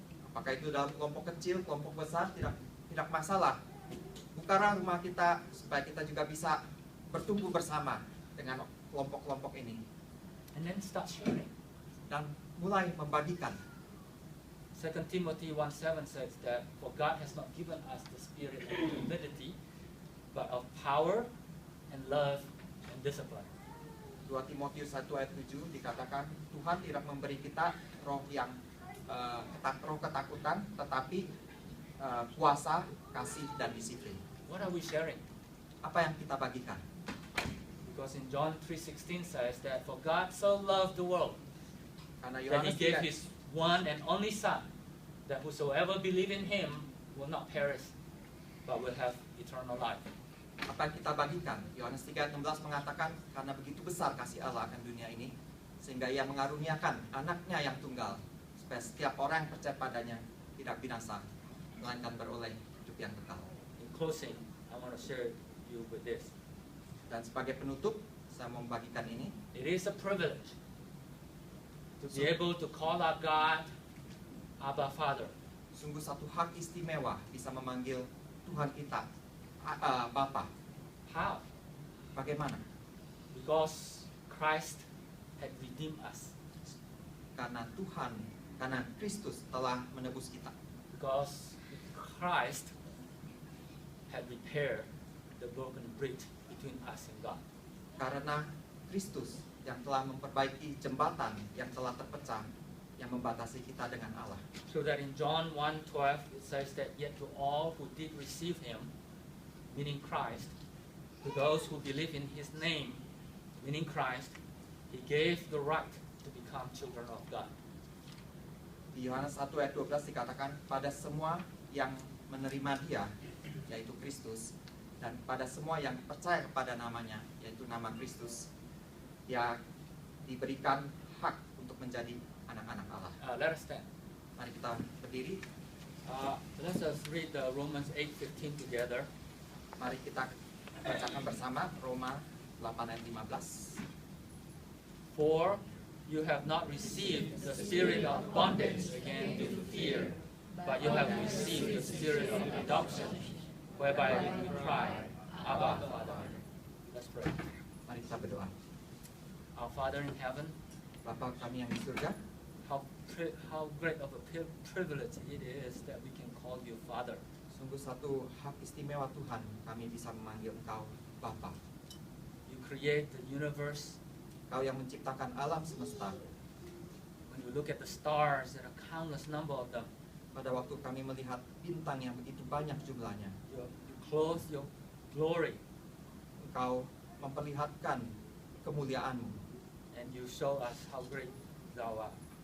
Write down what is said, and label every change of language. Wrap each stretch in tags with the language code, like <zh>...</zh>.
<id>apakah itu dalam kelompok kecil, kelompok besar, tidak masalah. Bukalah rumah kita supaya kita juga bisa bertumbuh bersama dengan kelompok-kelompok ini</id> <en>And then start sharing.</en> <id>dan mulai membagikan.</id> <en>2 Timothy 1:7 says that for God has not given us the spirit of timidity, but of power and love and discipline.</en> <id>2 Timotius 1 ayat 7 dikatakan Tuhan tidak memberi kita roh yang roh ketakutan, tetapi kuasa, kasih, dan disiplin.</id> <en>What are we sharing?</en> <id>Apa yang kita bagikan?</id> <en>Because in John 3:16 says that for God so loved the world</en> <id>Karena</id> <en>that He</en> <id>Yohanes</id> <en>gave</en> <id>3,</id> <en>His one and only Son, that whosoever believe in Him will not perish, but will have eternal life.</en> <id>apa yang kita bagikan? Yohanes 3 ayat 16 mengatakan karena begitu besar kasih Allah akan dunia ini sehingga Ia mengaruniakan anaknya yang tunggal supaya setiap orang yang percaya padanya tidak binasa melainkan beroleh hidup yang kekal.</id> <en>In closing, I want to share you with this.</en> <id>Dan sebagai penutup saya mau membagikan ini.</id> <en>It is a privilege to be able to call our God Abba Father.</en> <id>Sungguh satu hak istimewa bisa memanggil Tuhan kita Bapa.</id> <en>How?</en> <id>Bagaimana?</id> <en>Because Christ had redeemed us.</en> <id>Karena Kristus telah menebus kita.</id> <en>Because Christ had repaired the broken bridge between us and God.</en> <id>Karena Kristus yang telah memperbaiki jembatan yang telah terpecah yang membatasi kita dengan Allah.</id> <en>So that in John 1:12 it says that yet to all who did receive him, meaning Christ, to those who believe in his name, meaning Christ, he gave the right to become children of God.</en> <id>Di Yohanes 1 ayat 12 dikatakan pada semua yang menerima dia, yaitu Kristus, dan pada semua yang percaya kepada namanya, yaitu nama Kristus, dia diberikan hak untuk menjadi anak-anak Allah.</id> <en>Let us stand.</en> <id>Mari kita berdiri,</id> <en>Let us read Romans 8:15 together.</en> <id>mari kita bacakan bersama Roma 8 ayat 15.</id> <en>For you have not received the spirit of bondage again to fear, but you have received the spirit of adoption, whereby we cry, Abba, Father. Let's pray.</en> <id>Mari kita berdoa.</id> <en>Our Father in heaven,</en> <id>Bapa kami yang di surga,</id> <en>how great of a privilege it is that we can call you Father.</en> <id>sungguh satu hak istimewa Tuhan kami bisa memanggil Engkau Bapa.</id> <en>You create the universe.</en> <id>Kau yang menciptakan alam semesta.</id> <en>When you look at the stars, there are countless number of them.</en> <id>Pada waktu kami melihat bintang yang begitu banyak jumlahnya,</id> <en>You clothe your glory,</en> <id>Engkau memperlihatkan kemuliaan-Mu,</id> <en>and you show us how great thou art.</en>